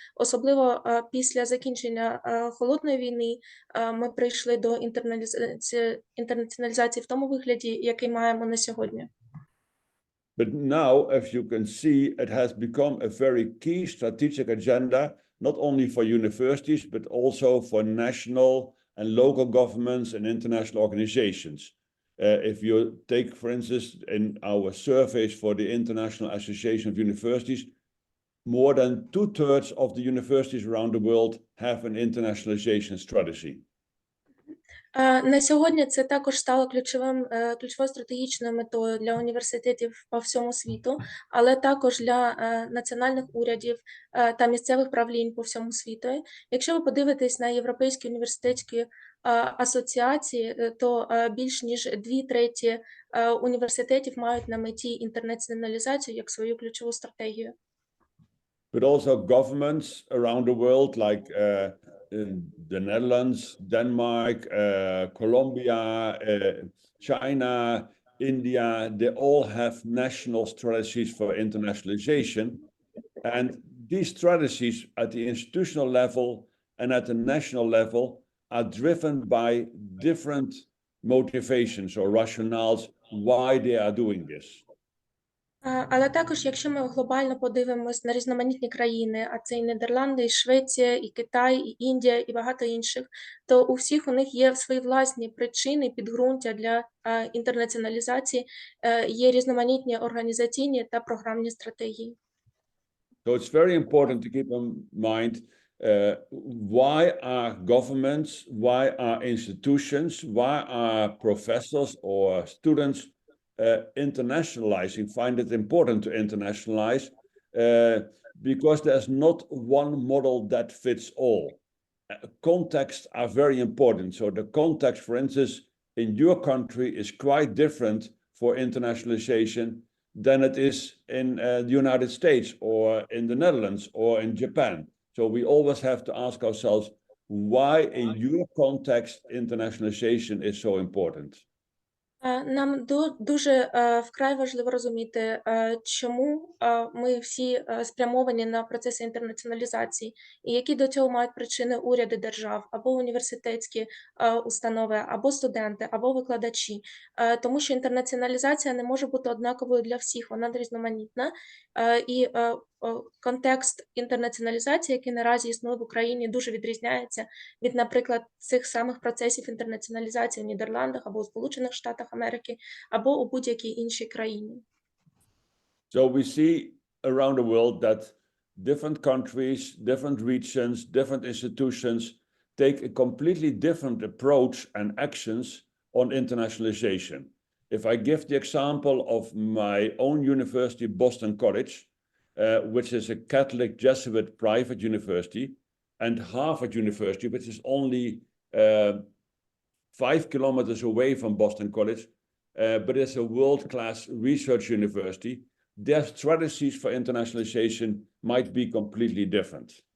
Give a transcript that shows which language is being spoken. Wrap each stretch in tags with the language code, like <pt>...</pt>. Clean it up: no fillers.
<uk>Особливо після закінчення Холодної війни ми прийшли до інтернаціоналізації в тому вигляді, який маємо на сьогодні.</uk> <en>But now, as you can see, it has become a very key strategic agenda, not only for universities, but also for national and local governments and international organizations. If you take, for instance, in our surveys for the International Association of Universities, more than 2/3 of the universities around the world have an internationalization strategy.</en> <uk>На сьогодні це також стало ключовою стратегічною метою для університетів по всьому світу, але також для національних урядів та місцевих правлінь по всьому світу. Якщо ви подивитесь на європейські університетські асоціації, то більш ніж 2/3 університетів мають на меті інтернаціоналізацію як свою ключову стратегію.</uk> <en>But also governments around the world, like the Netherlands, Denmark, Colombia, China, India, they all have national strategies for internationalization. And these strategies at the institutional level and at the national level are driven by different motivations or rationales why they are doing this.</en> <uk>Але також, якщо ми глобально подивимось на різноманітні країни, а це і Нідерланди, і Швеція, і Китай, і Індія, і багато інших, то у всіх у них є свої власні причини, підґрунтя для інтернаціоналізації, є різноманітні організаційні та програмні стратегії.</uk> <en>So it's very important to keep in mind why are governments, why are institutions, why are professors or students internationalizing, find it important to internationalize, because there's not one model that fits all. Contexts are very important. So the context, for instance, in your country is quite different for internationalization than it is in the United States or in the Netherlands or in Japan. So we always have to ask ourselves, why in your context internationalization is so important?</en> <uk>Нам дуже вкрай важливо розуміти, чому ми всі спрямовані на процеси інтернаціоналізації, і які до цього мають причини уряди держав, або університетські установи, або студенти, або викладачі. Тому що інтернаціоналізація не може бути однаковою для всіх, вона різноманітна. І контекст інтернаціоналізації, який наразі існує в Україні, дуже відрізняється від, наприклад, цих самих процесів інтернаціоналізації в Нідерландах або у Сполучених Штатах Америки, або у будь-якій іншій країні.</uk> <en>So we see around the world that different countries, different regions, different institutions take a completely different approach and actions on internationalization. If I give the example of my own university, Boston College, which is a Catholic Jesuit private university, and Harvard University, which is only 5 kilometers away from Boston College, but it's a world-class research university, their strategies for internationalization might be completely different.</en>